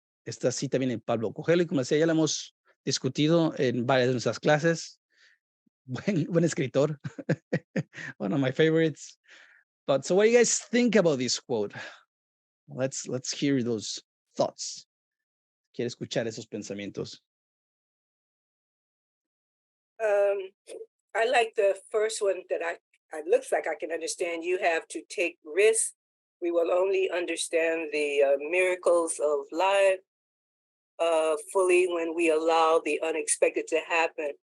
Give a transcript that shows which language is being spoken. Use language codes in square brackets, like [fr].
[es] Esta cita viene de Pablo Coelho y como decía, ya la hemos discutido en varias de nuestras clases. Buen escritor. [en] One of my favorites. But so what do you guys think about this quote? Let's hear those thoughts. [es] Quiero escuchar esos pensamientos. [en] I like the first one that it looks like I can understand. You have to take risks. We will only understand the miracles of life fully when we allow the unexpected to happen.